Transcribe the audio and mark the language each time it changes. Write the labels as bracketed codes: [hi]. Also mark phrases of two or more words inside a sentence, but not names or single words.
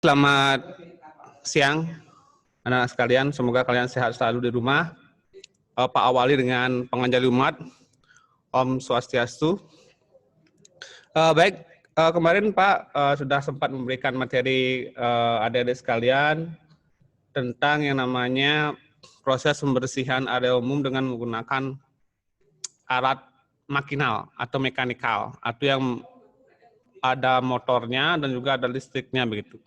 [id] Selamat siang, anak-anak sekalian. Semoga kalian sehat selalu di rumah. Pak awali dengan penganjali umat. [sa] Om Swastiastu. [id] Baik, kemarin Pak sudah sempat memberikan materi adik-adik sekalian tentang yang namanya proses pembersihan area umum dengan menggunakan alat makinal atau mekanikal, atau yang ada motornya dan juga ada listriknya begitu.